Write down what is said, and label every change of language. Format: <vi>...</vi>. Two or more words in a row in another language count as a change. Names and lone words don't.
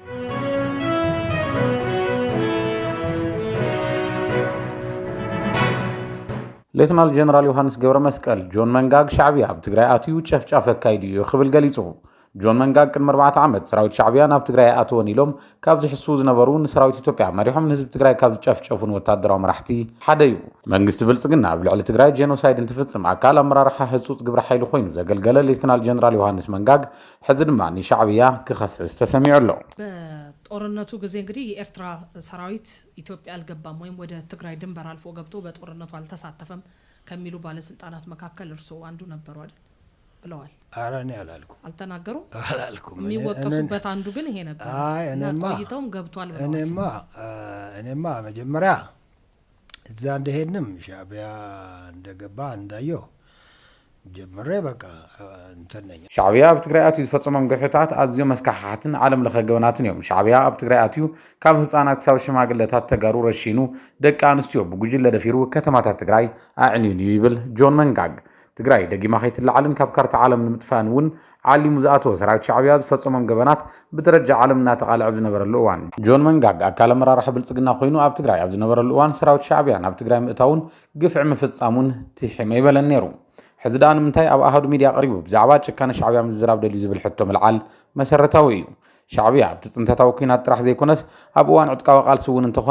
<ti>ሌተናል ጀነራል ዮሐንስ ገብረ መስቀል ጆን መንጋግ ሻዕብያ ኣብ ትግራይ ኣትዩ ጨፍጫፍ ኣካይዱ እዩ ክብል ገሊጹ ጆን መንጋግ ቅድሚ 4 ዓመት ሰራዊት ሻዕብያ ናብ ትግራይ ኣትወን ኢሎም ካብ ዝሕስቡ ዝነበሩ ንሰራዊት ኢትዮጵያ መሪሖም ንህዝቢ ትግራይ ካብ ዝጨፍጨፉን ወታደራዊ መራሕቲ ሓደ እዩ መንግስቲ ብልጽግና ኣብ ልዕሊ ትግራይ ጄኖሳይድ እንትፍጽም ኣካል ኣመራርሓ ህጹጽ ግብረ ሓይሊ ኮይኑ ዘገልገለ ሌተናል ጀነራል ዮሐንስ መንጋግ ሕዚ ድማ ንሻዕብያ ክኸስስ ተሰሚዑ ኣሎ</ti> <am>ጦርነቱ ጊዜ እንግዲህ የኤርትራ ሰራዊት ኢትዮጵያ አልገባም ወይም ወደ ትግራይ ድንበር አልፎ ገብቶ በጦርነቱ አልተሳተፈም ከሚሉ ባለስልጣናት መካከል እርሶ አንዱ ነበሩ አይደል ብለዋል አራኔ አላልኩም አልተናገሩም የሚወቀሱበት አንዱ ግን ይሄ ነበር እና ቆይተውም ገብቷል ብለዋል እኔማ መጀመሪያ እዛ እንደሄድንም ሻዕቢያ እንደገባ እንዳየው ጀመረ በቃ እንተነኛ</am> <ti>ሻዕቢያ ኣብ ትግራይ ኣትዩ ዝፈጸሞም ገፈታት ኣዝዮም መስካሕሓትን ዓለም ለኸ ገበናትን እዮም። ሻዕቢያ ኣብ ትግራይ ኣትዩ ካብ ህፃናት ክሳብ ሽማግለታት ተጋሩ ረሺኑ ደቂ ኣንስትዮ ብጉጅለ ደፊሩ ከተማታት ትግራይ ኣዕንዩን እዩ ይብል ጆን መንጋግ። ትግራይ ደጊማ ከይትለዓልን ካብ ካርታ ዓለም ንምጥፋእን እውን ዓሊሙ ዝኣተወ ሰራዊት ሻዕቢያ ዝፈጸሞም ገበናት ብደረጃ ዓለም እናተቃልዐ ዝነበረሉ እዋን ጆን መንጋግ ኣካል ኣመራርሓ ብልጽግና ኮይኑ ኣብ ትግራይ ኣብ ዝነበረሉ እዋን ሰራዊት ሻዕቢያ ናብ ትግራይ ምእታውን ግፍዒ ምፍጻሙን ትሒመ ይበለን ነይሩ። ሕዚ ደኣ ንምንታይ ኣብ ኣሃዱ ሚድያ ቀሪቡ ብዛዕባ ጭካነ ሻዕቢያ ምዝራብ ደልዩ ዝብል ሕቶ ምልዓል መሰረታዊ እዩ። ሻዕቢያ ኣብቲ ጽንተታዊ ኩናት ጥራሕ ዘይኮነስ ኣብ እዋን ዕጥቃዊ ቃልሲ እውን እንተኾነ</ti>